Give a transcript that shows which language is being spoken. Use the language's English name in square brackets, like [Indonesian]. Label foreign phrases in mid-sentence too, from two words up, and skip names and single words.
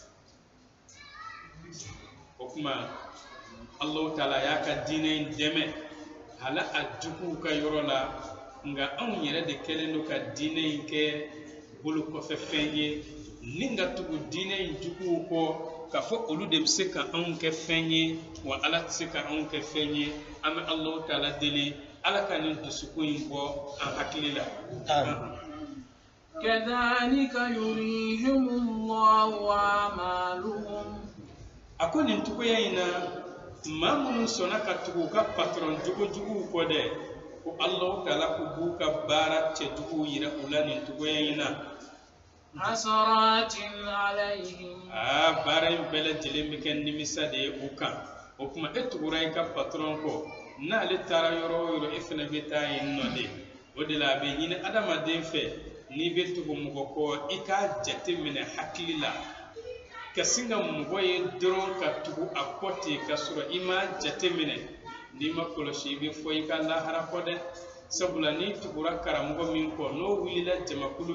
[Bambara] o tuma Alahu Taala y'a ka diinɛ in dɛmɛ hala a juguw ka yɔrɔ la nka anw yɛrɛ de kɛlen don ka diinɛ in kɛ bolokɔfɛ fɛn ye ni ka tugu diinɛ in juguw kɔ k'a fɔ olu de bɛ se ka anw kɛ fɛn ye wa Ala tɛ se ka anw kɛ fɛn ye an bɛ Alahu Taala deli Ala ka nin dusukun in bɔ an hakili la. [Arabic] كذلك يريهم الله أعمالهم [Bambara] a ko nin cogoya in na maa minnu sɔnna ka tugu u ka patron jugujuguw kɔ dɛ ko Alahu Taala ko b'u ka baara cɛjuguw yira u la nin cogoya in na. [Arabic] حسرات عليهم [Bambara] baara in bɛɛ lajɛlen bɛ kɛ nimisa de ye u kan o tuma e tugura i ka patron kɔ n'ale taara yɔrɔ o yɔrɔ e fana bɛ taa yen nɔ de o de la a bɛ ɲini adamaden fɛ n'i bɛ tugu mɔgɔ kɔ i k'a jate minɛ hakili la ka sin ka mɔgɔ ye dɔrɔn ka tugu a kɔ ten ka sɔrɔ i ma jate minɛ n'i ma kɔlɔsi i bɛ fɔ i ka lahara kɔ dɛ sabula n'i tugura karamɔgɔ min kɔ n'o wulila jamakulu